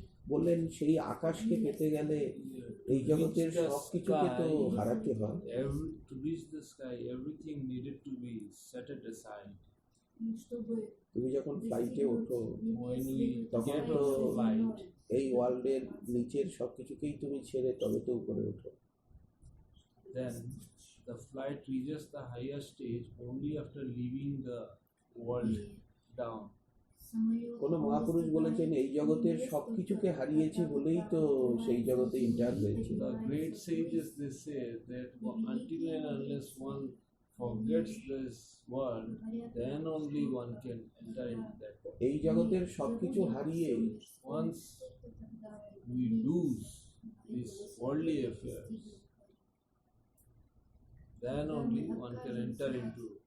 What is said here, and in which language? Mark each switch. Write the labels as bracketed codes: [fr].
[bn] বললেন সেই আকাশকে পেতে গেলে এই জগতের সবকিছুকে তো হারাতে হয়। [en] To reach the sky, everything needed to be set it aside. [bn] তুমি যখন ফ্লাইটে ওঠো, [en] When we [bn] তখন [en] get [bn] তো [en] on the flight, [bn] এই ওয়ার্ল্ডের নিচের সবকিছুকেই তুমি ছেড়ে তবে তো উপরে ওঠো। [en] then the flight reaches the higher stage only after leaving the world down. [bn] কোন মহাপুরুষ বলেছেন এই জগতের সবকিছুকে হারিয়েছি বলেই তো সেই জগতে ইন্টার হয়েছে। [en] The great sages, they say that until and unless one forgets this world, then only one can enter into that world. [bn] এই জগতের সবকিছু হারিয়ে [en] Once we lose these worldly affairs, then only one can enter into.